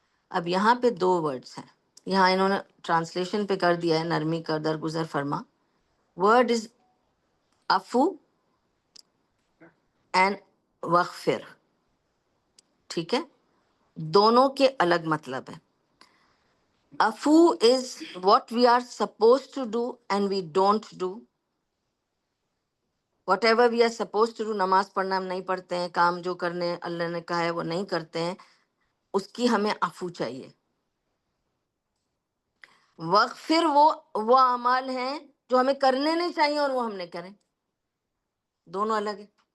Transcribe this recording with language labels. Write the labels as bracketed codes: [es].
[ur] اب یہاں پہ دو ورڈز ہیں، یہاں انہوں نے ٹرانسلیشن پہ کر دیا ہے نرمی کر درگزر فرما. [en] Word is عفو and وغفر. [ur] ٹھیک ہے، دونوں کے الگ مطلب ہے. [en] عفو is what we are supposed to do and we don't do. Whatever we are suppose to do, [ur] نماز پڑھنا ہم نہیں پڑھتے ہیں، کام جو کرنے اللہ نے کہا ہے وہ نہیں کرتے ہیں، اس کی ہمیں عفو چاہیے. وغفر وہ اعمال ہیں جو ہمیں کرنے نہیں چاہیے اور وہ ہم نے کریں، دونوں الگ ہے.